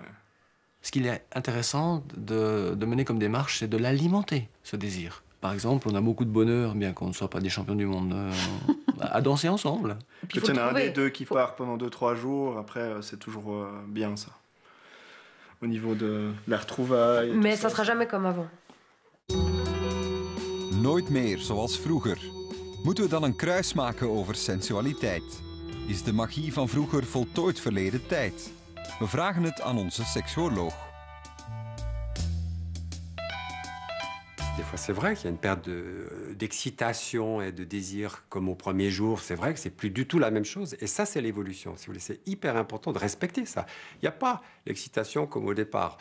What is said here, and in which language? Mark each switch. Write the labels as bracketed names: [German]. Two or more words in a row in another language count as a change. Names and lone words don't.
[French] Ce qu'il est intéressant de mener comme démarche, c'est de l'alimenter, ce désir. Par exemple, on a beaucoup de bonheur, bien qu'on ne soit pas des champions du monde, à danser ensemble. Quand il y en a un des deux qui part pendant 2-3 jours, après, c'est toujours bien, ça. Au niveau de la retrouvaille. Mais ça sera jamais comme avant. [Dutch] Nooit meer zoals vroeger. Moeten we dan een kruis maken over sensualiteit? Is de magie van vroeger voltooid verleden tijd? We vragen het aan onze seksuoloog. [French] Des fois, c'est vrai qu'il y a une perte d'excitation et de désir comme au premier jour. C'est vrai que c'est plus du tout la même chose. Et ça, c'est l'évolution. Si vous voulez, c'est hyper important de respecter ça. Il n'y a pas l'excitation comme au départ.